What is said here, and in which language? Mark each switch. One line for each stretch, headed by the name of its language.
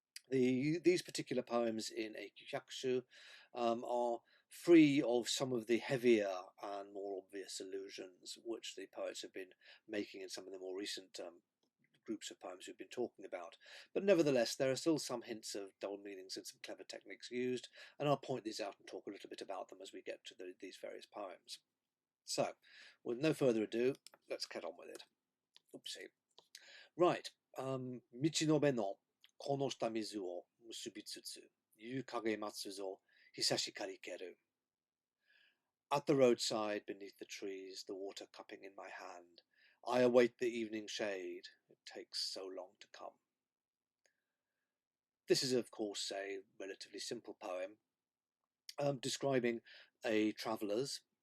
English: These particular poems in Eikyū Hundred are free of some of the heavier and more obvious allusions which the poets have been making in some of the more recent groups of poems we've been talking about. But nevertheless, there are still some hints of double meanings and some clever techniques used, and I'll point these out and talk a little bit about them as we get to these various poems. So, with no further ado, let's get on with it. Oopsie. Right.
Japanese: Michinobe no この下水を結びつつ、夕影待つぞ、久しかりける.
English: At the roadside, beneath the trees, the water cupping in my hand, I await the evening shade. It takes so long to come. This is, of course, a relatively simple poem describing a traveller's.